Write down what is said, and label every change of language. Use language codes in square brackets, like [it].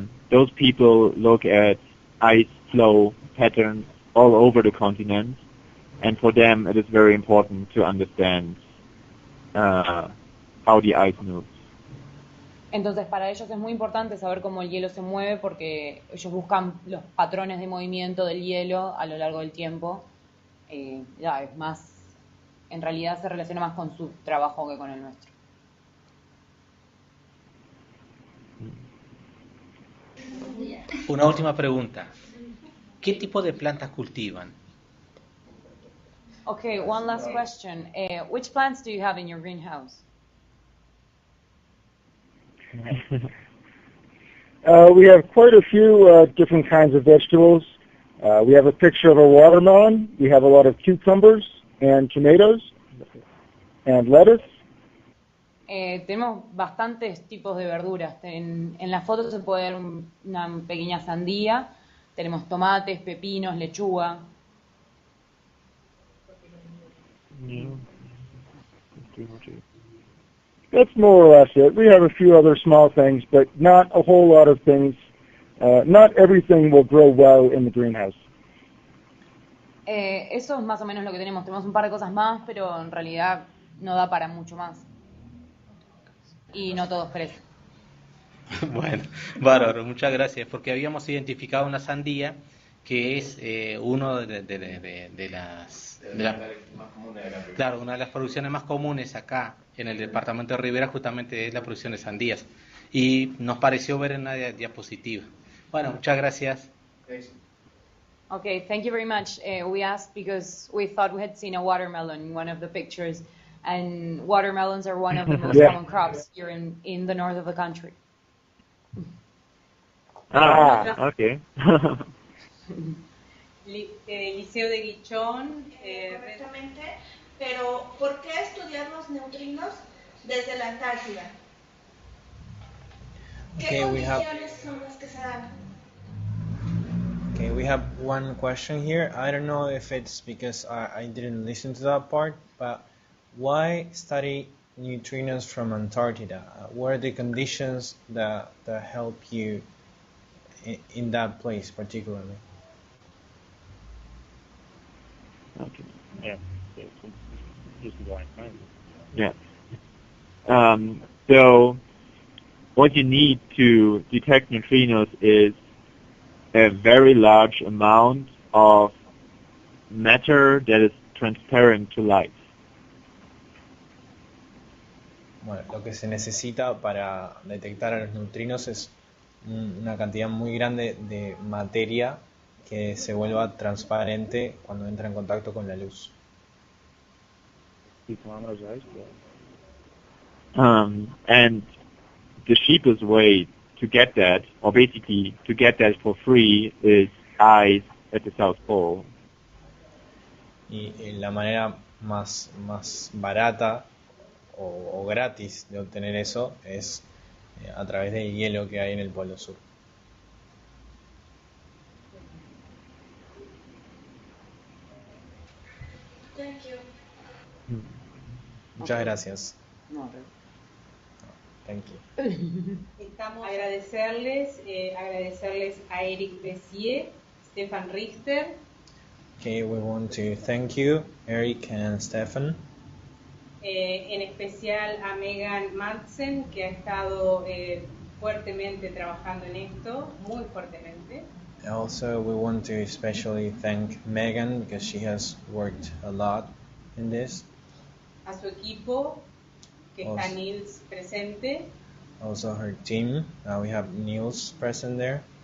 [en] Those people look at ice flow patterns all over the continent, and for them it is very important to understand how the ice moves. [es] Entonces para ellos es muy importante saber cómo el hielo se mueve porque ellos buscan los patrones de movimiento del hielo a lo largo del tiempo. Ya es más, en realidad se relaciona más con su trabajo que con el nuestro. Una última pregunta. ¿Qué tipo de plantas cultivan? [en] Okay, one last question. Which plants do you have in your greenhouse? We have quite a few different kinds of vegetables. We have a picture of a watermelon. We have a lot of cucumbers and tomatoes and lettuce. [es] Tenemos bastantes tipos de verduras. En la foto se puede ver una pequeña sandía. Tenemos tomates, pepinos, lechuga. [en] That's more or less it. We have a few other small things, but not a whole lot of things. Not everything will grow well in the greenhouse. [es] Eso es más o menos lo que tenemos. Tenemos un par de cosas más, pero en realidad no da para mucho más. Y no todos crecen. Bueno, bárbaro, muchas gracias, porque habíamos identificado una sandía que es uno de las claro, una de las producciones más comunes acá en el departamento de Rivera justamente es la producción de sandías y nos pareció ver en una diapositiva. Bueno, muchas gracias. [en] Okay, thank you very much. We asked because we thought we had seen a watermelon in one of the pictures, and watermelons are one of the most common crops here in the north of the country. Okay. [es] Liceo de Guichón, correctamente, pero ¿por qué estudiar los neutrinos desde la Antártida? ¿Qué condiciones son las que se dan? [en] Okay, we have one question here. I don't know if it's because I didn't listen to that part, but why study neutrinos from Antarctica? What are the conditions that help you in that place particularly? Okay. Yeah. So what you need to detect neutrinos is a very large amount of matter that is transparent to light. [es] Bueno, lo que se necesita para detectar a los neutrinos es una cantidad muy grande de materia que se vuelva transparente cuando entra en contacto con la luz. [en] And the cheapest way to get that, or basically to get that for free, is ice at the South Pole. [es] Y la manera más barata o gratis de obtener eso es a través del hielo que hay en el Polo Sur. [en] Thank you. [es] Muchas gracias. No, [en] Thank you. [es] Estamos agradecerles a Erik Beiser, Stephan Richter. [en] Okay, we want to thank you, Erik and Stephan. [es] En especial a Megan Madsen, que ha estado fuertemente trabajando en esto, muy fuertemente. [en] Also, we want to especially thank Megan because she has worked a lot in this. [es] A su equipo, que está [en] Also- [es] Nils presente. [en] Also, her team. We have Niels present there.